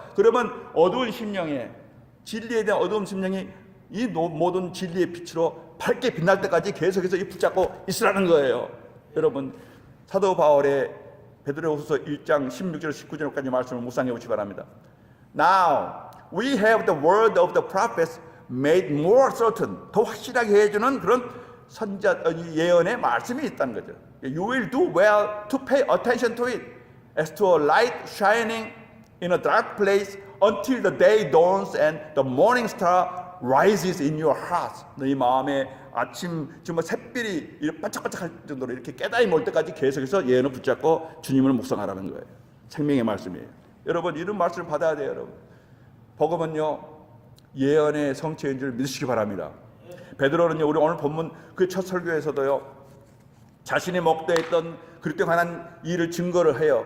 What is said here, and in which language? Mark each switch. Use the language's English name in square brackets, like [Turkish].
[Korean] 그러면 어두운 심령에, 진리에 대한 어두운 심령이 이 모든 진리의 빛으로 밝게 빛날 때까지 계속해서 이 붙잡고 있으라는 거예요. 여러분, 사도 바울의 베드로후서 1장 16절 19절까지 말씀을 묵상해 보시기 바랍니다. [English] Now we have the word of the prophets made more certain. [Korean] 더 확실하게 해주는 그런 선자 예언의 말씀이 있다는 거죠. [English] You will do well to pay attention to it as to a light shining in a dark place until the day dawns and the morning star rises in your hearts. [Korean] 너희 마음에 아침 정말 샛별이 반짝반짝할 정도로 이렇게 깨달음이 올 때까지 계속해서 예언을 붙잡고 주님을 묵상하라는 거예요. 생명의 말씀이에요. 여러분, 이런 말씀을 받아야 돼요. 여러분, 복음은요 예언의 성취인 줄 믿으시기 바랍니다. 베드로는요, 우리 오늘 본문 그 첫 설교에서도요 자신이 목도했던 그리스도에 관한 일을 증거를 해요.